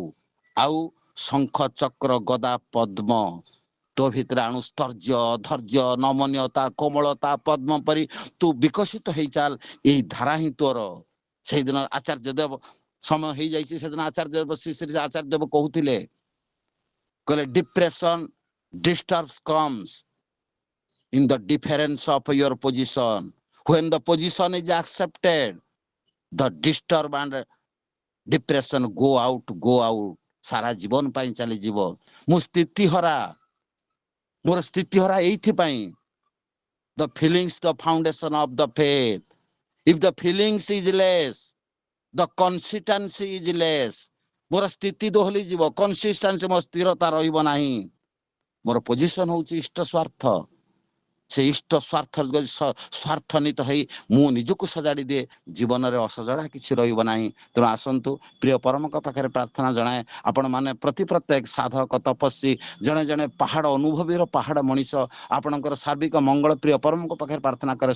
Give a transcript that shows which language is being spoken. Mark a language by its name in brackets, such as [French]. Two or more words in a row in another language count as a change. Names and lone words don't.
[Odia] ଆଉ ଶଙ୍ଖ ଚକ୍ର ଗଦା ପଦ୍ମ ତୋ ଭିତରେ ଆଣୁ ସ୍ତର୍ଯ୍ୟ ଧୈର୍ଯ୍ୟ ନମନୀୟତା କୋମଳତା ପଦ୍ମ ପରି ତୁ ବିକଶିତ ହେଇ ଚାଲ। ଏଇ ଧାରା ହିଁ ତୋର। ସେଇଦିନ ଆଚାର୍ଯ୍ୟ ଦେବ ସମୟ ହେଇଯାଇଛି, ସେଦିନ ଶ୍ରୀ ଶ୍ରୀ ଆଚାର୍ଯ୍ୟ ଦେବ କହୁଥିଲେ, କହିଲେ [English] depression disturbs comes in the difference of your position. When the position is accepted, the disturb and depression go out. [Odia] ସାରା ଜୀବନ ପାଇଁ ଚାଲିଯିବ। ମୁଁ ମୋର ସ୍ଥିତିହରା ଏଇଥିପାଇଁ। [English] The feelings the foundation of the faith. If the feelings is less, the consistency is less. [Odia] ମୋର ସ୍ଥିତି ଦୋହଲି ଯିବ, କନସିଷ୍ଟାନ୍ସି ମୋ ସ୍ଥିରତା ରହିବ ନାହିଁ। ମୋର ପୋଜିସନ ହଉଛି ଇଷ୍ଟ ସ୍ୱାର୍ଥ। ସେ ଇଷ୍ଟ ସ୍ୱାର୍ଥନିତ ହେଇ ମୁଁ ନିଜକୁ ସଜାଡ଼ି ଦିଏ, ଜୀବନରେ ଅସଜଡ଼ା କିଛି ରହିବ ନାହିଁ। ତେଣୁ ଆସନ୍ତୁ ପ୍ରିୟ ପରମଙ୍କ ପାଖରେ ପ୍ରାର୍ଥନା ଜଣାଏ, ଆପଣମାନେ ପ୍ରତ୍ୟେକ ସାଧକ ତପସ୍ୱୀ ଜଣେ ଜଣେ ପାହାଡ଼ ଅନୁଭବୀର ପାହାଡ଼ ମଣିଷ ଆପଣଙ୍କର ସାର୍ବିକ ମଙ୍ଗଳ ପ୍ରିୟ ପରମଙ୍କ ପାଖରେ ପ୍ରାର୍ଥନା କରେ।